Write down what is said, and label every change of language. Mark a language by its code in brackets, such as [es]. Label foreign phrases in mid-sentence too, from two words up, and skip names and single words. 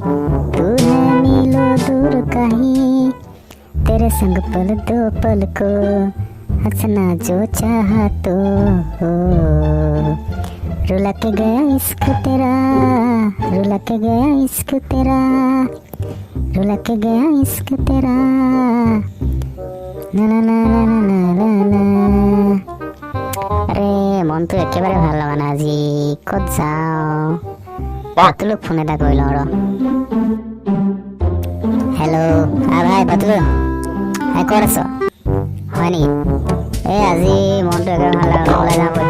[hi] तू है मीलों दूर कहीं, तेरे संग पल दो पल को हंसना जो चाहा तो हो। रुला के गया इश्क तेरा, रुला के गया इश्क तेरा, रुला के गया इश्क तेरा, ना ना ना ना ना ना ना। [as] আরে মনটো একেবাৰে ভাল লগা নাই আজি, ক'ত যাওঁ? বাতুলক ফোন এটা কৰি লওঁ ৰ। হেল্ল' ভাই বাতুল, ক'ত আছ? হয় নেকি? আজি মনটো একেবাৰে ভাল লগা, ওলাই যাওঁ বৈ।